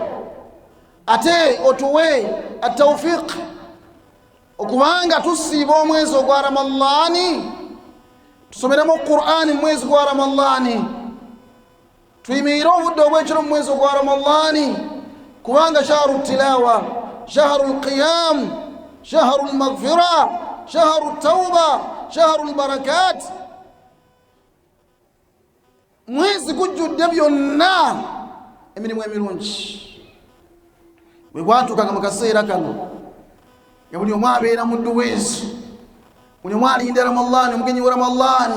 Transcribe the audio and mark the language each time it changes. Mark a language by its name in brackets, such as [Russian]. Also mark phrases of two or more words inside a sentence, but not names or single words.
[Ganda] ate otuwe at-tawfiq okubanga tusiba omwezi ogwa Ramadan, tusomeremo Qur'ani mwezi gwa Ramadan, tuyimira obudde obw'ekiro mwezi gwa Ramadan, kubanga [Arabic] شهر تلاوة، شهر قيام، شهر مغفرة، شهر توبة، شهر بركات. [Ganda] Mwezi gujjudde byonna emirimu emirungi. Bwe gwatuuka mu kaseera kano nga buli omu abeera muddu w'ezo, buli omu alinda Ramadan, omugenyi wa Ramadan.